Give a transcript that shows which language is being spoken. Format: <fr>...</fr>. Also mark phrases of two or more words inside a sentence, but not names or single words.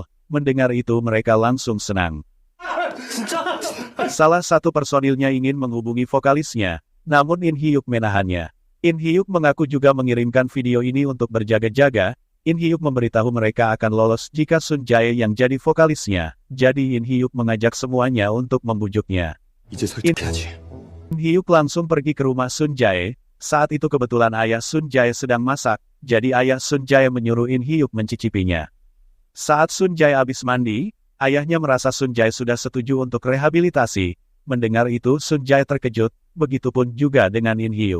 <id>Mendengar itu mereka langsung senang. Salah satu personilnya ingin menghubungi vokalisnya, namun In Hyuk menahannya. In Hyuk mengaku juga mengirimkan video ini untuk berjaga-jaga. In Hyuk memberitahu mereka akan lolos jika Sun Jae yang jadi vokalisnya, jadi In Hyuk mengajak semuanya untuk membujuknya.</id> <ko>이제 설득해야지.</ko> <id>In Hyuk langsung pergi ke rumah Sun Jae. Saat itu kebetulan ayah Sun Jae sedang masak, jadi ayah Sun Jae menyuruh In Hyuk mencicipinya. Saat Sun Jae habis mandi, ayahnya merasa Sun Jae sudah setuju untuk rehabilitasi. Mendengar itu Sun Jae terkejut, begitupun juga dengan In Hyuk.</id>